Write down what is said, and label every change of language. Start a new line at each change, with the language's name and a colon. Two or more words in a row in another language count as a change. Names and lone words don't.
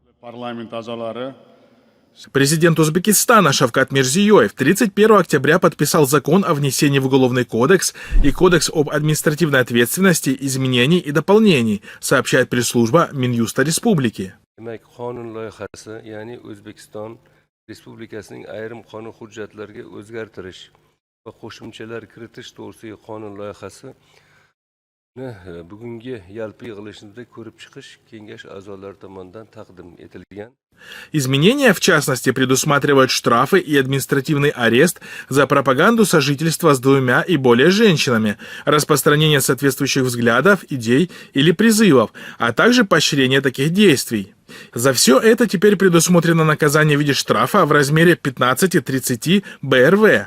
Uzbek: Parlament a'zolari
Russian: Президент Узбекистана Шавкат Мирзиёев 31 октября подписал закон о внесении в Уголовный кодекс и Кодекс об административной ответственности изменений и дополнений, сообщает пресс-служба Минюста Республики.
Uzbek: Demek qonun loyihasi, ya'ni O'zbekiston Respublikasining ayrim qonun hujjatlariga o'zgartirish va qo'shimchalar kiritish to'g'risidagi qonun loyihasini bugungi yalpi yig'ilishida ko'rib chiqish kengash a'zolari tomonidan taqdim etilgan.
Russian: Изменения, в частности, предусматривают штрафы и административный арест за пропаганду сожительства с двумя и более женщинами, распространение соответствующих взглядов, идей или призывов, а также поощрение таких действий. За все это теперь предусмотрено наказание в виде штрафа в размере 15-30 БРВ.